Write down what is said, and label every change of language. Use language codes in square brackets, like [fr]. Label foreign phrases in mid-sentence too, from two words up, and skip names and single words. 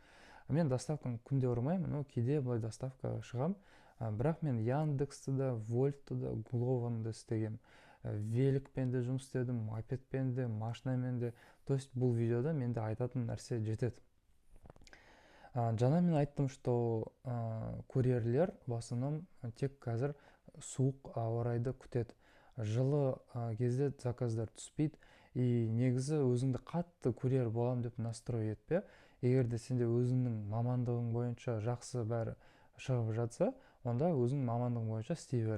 [kk] Мен доставканы күнде ұрмаймын, но кейде былай доставкаға шығам. Бірақ мен Яндексті да, Вольтты да, Гловоны да істегем. Великпен де жұмыс істедім, мопедпен де, машинамен де. [ru] То есть [kk] бұл видеода менде айтатын нәрсе жетеді. Жаңа мен айттым, [ru] что курьерлер в основном [kk] тек қазір суық ауа райды күтеді. Жылы кезде заказдар түспейді, и негізі өзіңді қатты курьер болам деп настрой етпе. Егер де сенде өзіңнің мамандығың бойынша жақсы бәрі шығып жатса, онда өзің мамандығың бойынша істей бер.